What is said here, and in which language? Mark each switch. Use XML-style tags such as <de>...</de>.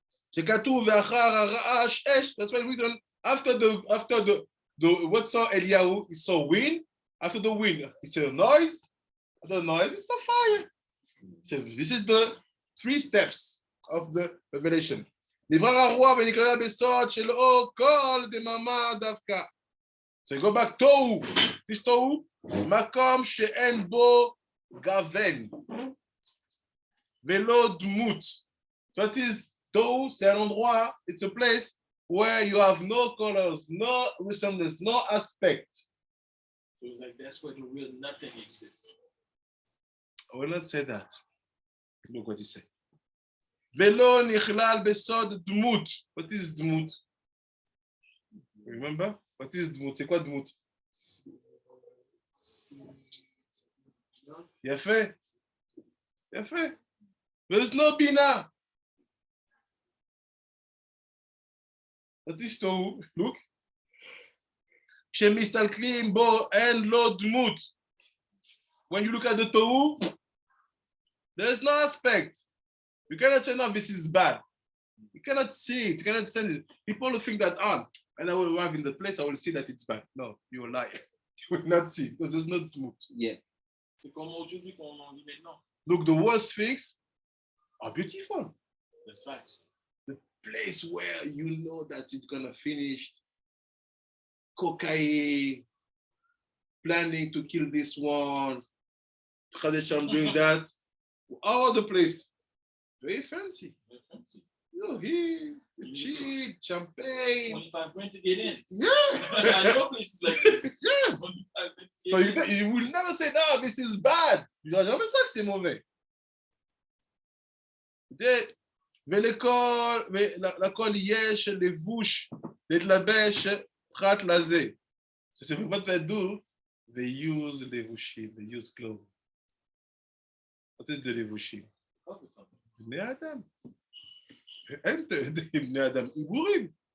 <he>שכתוב ואחר הרעש אש,</he> <en>that's why we don't, after the what saw Eliyahu, he saw wind, after the wind, he saw noise, after the noise, he saw fire. So this is the 3 steps of the revelation.</en> <he>נברא הרוח ונקרא בסוד שלו כל דממה דווקא.</he> <en>So go back, Tohu. This Tohu,</en> <he>מקום שאין בו גוון. ולא דמות.</he> <en>So it is Tohu,</en> <fr>c'est un endroit,</fr> <en>it's a place where you have no colors, no resemblance, no aspect. So like that's where the real nothing exists. I will not say that. Look what he said.</en> <he>ולא נכלל בסוד דמות.</he> <en>What is דמות? Remember? What is דמות?</en> <fr>C'est quoi דמות?</fr> <he>יפה. יפה.</he> <en>There's no bina. What is Tohu? Look.</en> <he>כשמסתכלים בו אין לו דמות.</he> <en>When you look at the Tohu, there's no aspect. You cannot say, no, this is bad. You cannot see it. You cannot send it. People will think that, and I will arrive in the place, I will see that it's bad. No, you will lie. You will not see, because there's no mood. Yeah.</en> <fr>C'est comme aujourd'hui qu'on en dit maintenant.</fr> <en>Look, the worst things are beautiful. That's right. The place where you know that it's going to finish. Cocaine, planning to kill this one, tradition doing that. All the place. Very fancy. Very fancy. You here, the cheap, champagne. 25 grand to get in. Yeah. I know places like this. Yes. So you will never say, no, this is bad.</en> <fr>Tu n'as jamais ça que c'est mauvais.</fr> <he>ולכל יש לבוש להתלבש פרט לזה.</he> <en>So what they do, they use levushim, they use clothing. What is the levushim?</en> <he>בני אדם. אין בני אדם, עיבורים.</he>